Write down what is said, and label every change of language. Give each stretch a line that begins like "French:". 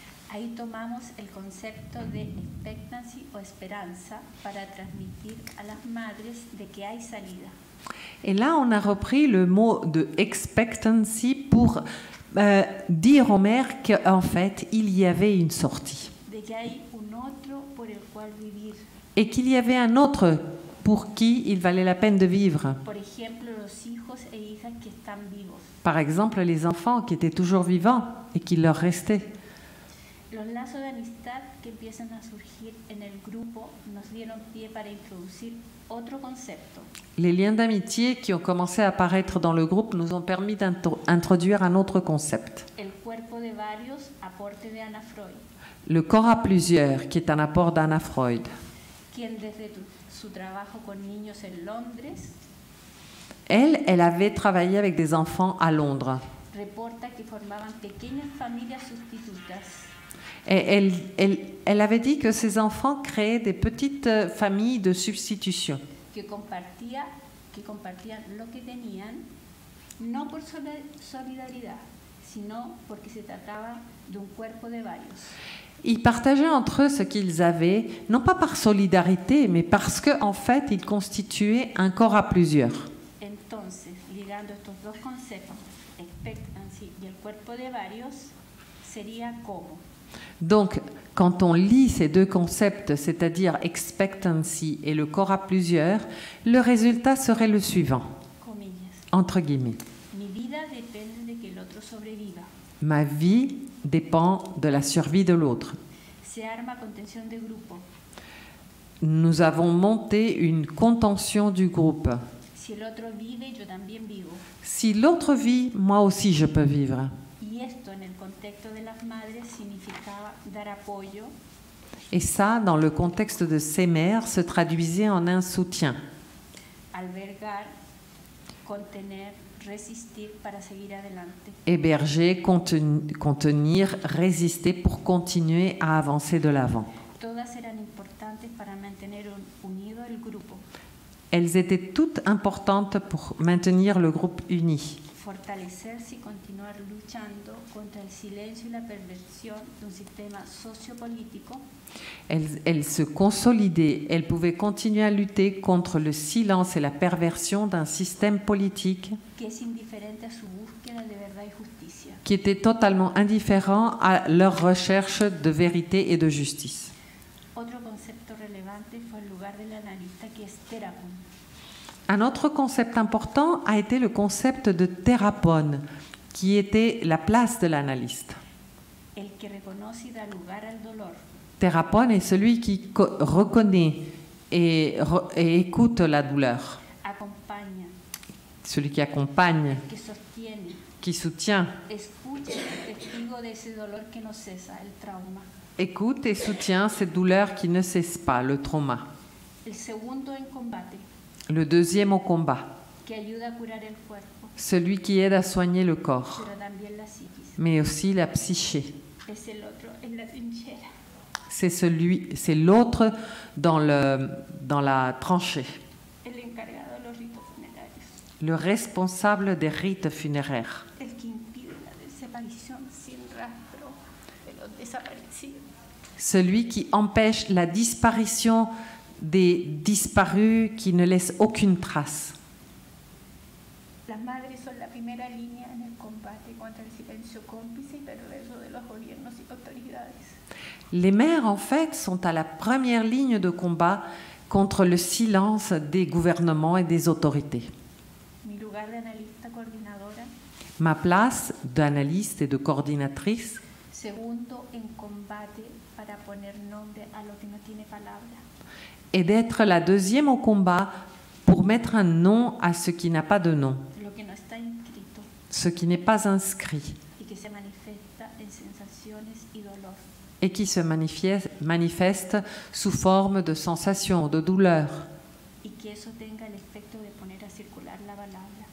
Spanish: Ahí tomamos el concepto de expectancy o esperanza para transmitir a las madres de que hay salida.
French: Et là, on a repris le mot de expectancy pour dire aux mères qu'en fait, il y avait une sortie.
Spanish: De que hay un otro por el cual vivir.
French: Et qu'il y avait un autre pour qui il valait la peine de vivre.
Spanish: Por ejemplo, los hijos e hijas que están vivos.
French: Par exemple, les enfants qui étaient toujours vivants et qui leur restaient.
Spanish: Los lazos de amistad que empiezan a surgir en el grupo nos dieron pie para introducir otro concepto,
French: Les liens d'amitié qui ont commencé à apparaître dans le groupe nous ont permis d'introduire un autre concept.
Spanish: el cuerpo de varios, aporte de Anna Freud,
French: Le corps à plusieurs, qui est un apport d'Anna Freud.
Spanish: quien desde su trabajo con niños en Londres
French: Elle avait travaillé avec des enfants à Londres.
Spanish: reporta que formaban pequeñas familias sustitutas
French: Et elle avait dit que ces enfants créaient des petites familles de substitution
Spanish: que compartían lo que tenían, no por solidaridad, sino porque se trataba de un cuerpo de varios.
French: Ils partageaient entre eux ce qu'ils avaient, non pas par solidarité, mais parce qu'en fait, ils constituaient un corps à plusieurs.
Spanish: Entonces, ligando estos dos conceptos, expectancy y el cuerpo de varios, sería como.
French: Donc, quand on lit ces deux concepts, c'est-à-dire expectancy et le corps à plusieurs, le résultat serait le suivant,
Spanish: Comillas.
French: entre guillemets.
Spanish: Mi vida depende de que el otro sobreviva.
French: Ma vie dépend de la survie de l'autre.
Spanish: Se arma contención de grupo.
French: Nous avons monté une contention du groupe.
Spanish: Si el otro vive, yo también vivo.
French: Si l'autre vit, moi aussi je peux vivre.
Spanish: Y esto en el contexto de las madres significaba dar apoyo,
French: Et ça, dans le contexte de ces mères, se traduisait en un soutien.
Spanish: albergar, contener, resistir para seguir adelante.
French: Héberger, contenir, résister pour continuer à avancer de l'avant.
Spanish: Todas eran importantes para mantener unido el grupo,
French: Elles étaient toutes importantes pour maintenir le groupe uni.
Spanish: fortalecerse y continuar luchando contra el silencio y la perversión de un sistema sociopolítico
French: Elles se consolidaient, elles pouvaient continuer à lutter contre le silence et la perversion d'un système politique
Spanish: que es indiferente a su búsqueda de verdad y justicia.
French: qui était totalement indifférent à leur recherche de vérité et de justice.
Spanish: Otro concepto relevante fue el lugar del analista, que es terapon.
French: Un autre concept important a été le concept de thérapone, qui était la place de l'analyste.
Spanish: El que reconoce y da lugar al dolor,
French: Thérapone est celui qui reconnaît et écoute la douleur,
Spanish: acompaña,
French: celui qui accompagne,
Spanish: que sostiene,
French: qui soutient,
Spanish: escucha y es testigo de ese dolor que no cesa, el trauma.
French: écoute et soutient cette douleur qui ne cesse pas, le trauma.
Spanish: El segundo en combate,
French: Le deuxième au combat,
Spanish: que ayuda a curar el cuerpo,
French: celui qui aide à soigner le corps,
Spanish: pero también la psiquis.
French: mais aussi la psyché.
Spanish: Es el otro en la trinchera,
French: C'est l'autre dans la tranchée,
Spanish: el encargado de los ritos funerarios,
French: le responsable des rites funéraires,
Spanish: el que impide la desaparición sin rastro de los desaparecidos.
French: celui qui empêche la disparition des disparus, qui ne laisse aucune trace.
Spanish: Las madres son la primera línea en el combate contra el silencio cómplice y perverso de los gobiernos y autoridades.
French: Les mères, en fait, sont à la première ligne de combat contre le silence des gouvernements et des autorités.
Spanish: Mi lugar de analista coordinadora,
French: Ma place d'analyste et de coordinatrice
Spanish: segundo en combate para poner nombre a lo que no tiene palabra.
French: est d'être la deuxième au combat pour mettre un nom à ce qui n'a pas de nom,
Spanish: Lo que no está inscrito
French: ce qui n'est pas inscrit
Spanish: y que se manifiesta en sensaciones y dolor.
French: et qui se manifeste sous forme de sensations, de douleurs.
Spanish: Y que eso tenga el efecto de poner a circular la palabra.